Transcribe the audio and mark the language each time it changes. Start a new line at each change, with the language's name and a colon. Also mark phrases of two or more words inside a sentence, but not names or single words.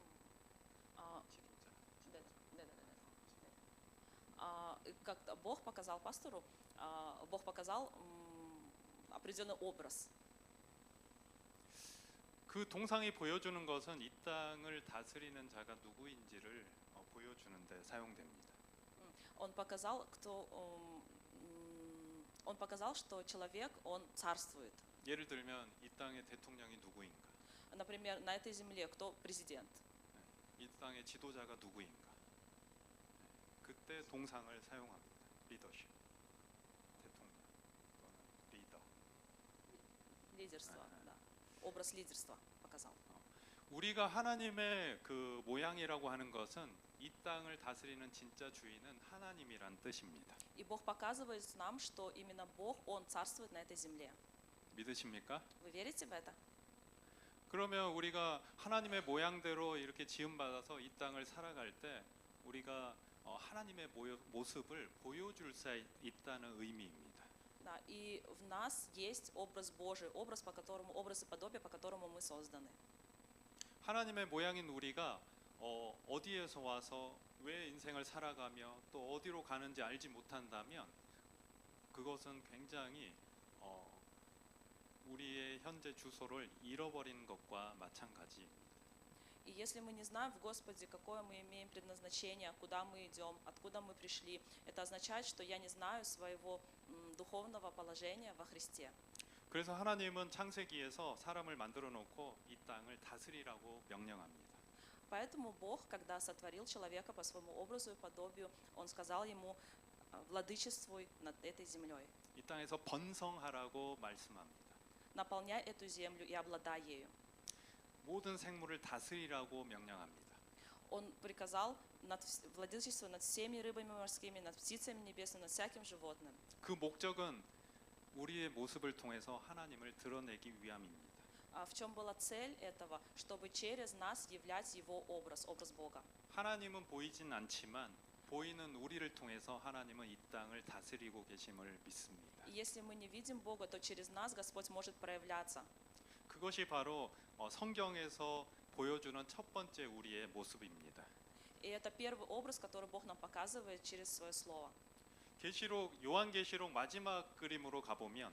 Russian: А,
Korean: 지도자.
Russian: да. И как-то Бог показал пастору, Бог показал определенный образ.
Korean: 그 동상이 보여주는 것은 이 땅을 다스리는 자가 누구인지를 보여주는데 사용됩니다.
Russian: Он показал, он показал, что человек, он царствует.
Korean: 예를 들면 이 땅의 대통령이 누구인가?
Russian: Например, на этой земле кто президент?
Korean: 이 땅의 지도자가 누구인가? 그때 동상을 사용합니다. 리더십, 대통령 또는 리더.
Russian: Лидерство, да. Образ лидерства показал.
Korean: 우리가 하나님의 그 모양이라고 하는 것은 이 땅을 다스리는 진짜 주인은 하나님이란 뜻입니다.
Russian: И Бог показывает нам, что именно Бог, Он царствует на этой земле.
Korean: 믿으십니까?
Russian: Вы верите в это?
Korean: 그러면 우리가 하나님의 모양대로 이렇게 지음받아서 이 땅을 살아갈 때 우리가 하나님의 모습을 보여줄 수 있다는 의미입니다.
Russian: Да, и в нас есть образ Божий, образ и подобие, по которому мы созданы.
Korean: 하나님의 모양인 우리가 어디에서 와서 왜 인생을 살아가며 또 어디로 가는지 알지 못한다면 그것은 굉장히 우리의 현재 주소를 잃어버린 것과 마찬가지.
Russian: И если мы не знаем в Господе, какое мы имеем предназначение, куда мы идем, откуда мы пришли, это означает, что я не знаю своего духовного положения во Христе.
Korean: 그래서 하나님은 창세기에서 사람을 만들어 놓고 이 땅을 다스리라고 명령합니다.
Russian: Поэтому Бог, когда сотворил человека по своему образу и подобию, Он сказал ему: владычествуй над этой землей,
Korean: 이 땅에서 번성하라고 말씀합니다.
Russian: наполняй эту землю и обладай ею.
Korean: 모든 생물을 다스리라고 명령합니다.
Russian: Он приказал владычество над всеми рыбами морскими, над птицами небесными, над всяким животным.
Korean: 그 목적은 우리의 모습을 통해서 하나님을 드러내기 위함입니다.
Russian: А в чем была цель этого? Чтобы через нас являть Его образ, образ Бога.
Korean: 하나님은 보이진 않지만 보이는 우리를 통해서 하나님은 이 땅을 다스리고 계심을 믿습니다.
Russian: И если мы не видим Бога, то через нас Господь может проявляться.
Korean: 그것이 바로 성경에서 보여주는 첫 번째 우리의 모습입니다.
Russian: И это первый образ, который Бог нам показывает через Свое Слово.
Korean: 계시록 요한계시록 마지막 그림으로 가보면